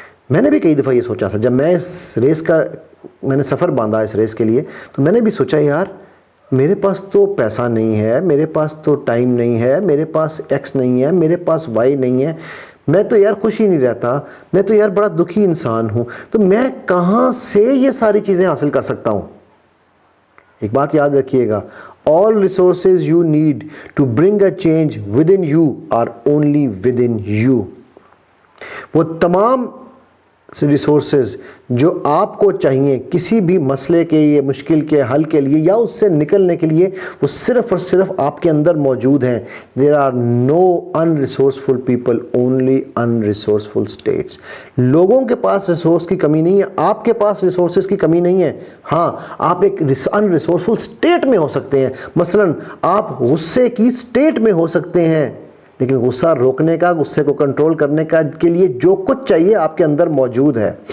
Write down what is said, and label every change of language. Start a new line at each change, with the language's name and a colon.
Urdu: میں نے بھی کئی دفعہ یہ سوچا تھا جب میں اس ریس کا میں نے سفر باندھا اس ریس کے لیے، تو میں نے بھی سوچا یار میرے پاس تو پیسہ نہیں ہے، میرے پاس تو ٹائم نہیں ہے، میرے پاس ایکس نہیں ہے، میرے پاس وائی نہیں ہے، میں تو یار خوش ہی نہیں رہتا، میں تو یار بڑا دکھی انسان ہوں، تو میں کہاں سے یہ ساری چیزیں حاصل کر سکتا ہوں؟ ایک بات یاد رکھیے گا،
English: all resources you need to bring a change within you are only within you.
Urdu: وہ تمام ریسورسز جو آپ کو چاہیے کسی بھی مسئلے کے یا مشکل کے حل کے لیے یا اس سے نکلنے کے لیے، وہ صرف اور صرف آپ کے اندر موجود ہیں.
English: There are no unresourceful people, only unresourceful states.
Urdu: لوگوں کے پاس ریسورس کی کمی نہیں ہے، آپ کے پاس ریسورسز کی کمی نہیں ہے. ہاں آپ ایک unresourceful state میں ہو سکتے ہیں، مثلا آپ غصے کی state میں ہو سکتے ہیں، لیکن غصہ روکنے کا، غصے کو کنٹرول کرنے کا کے لیے جو کچھ چاہیے آپ کے اندر موجود ہے.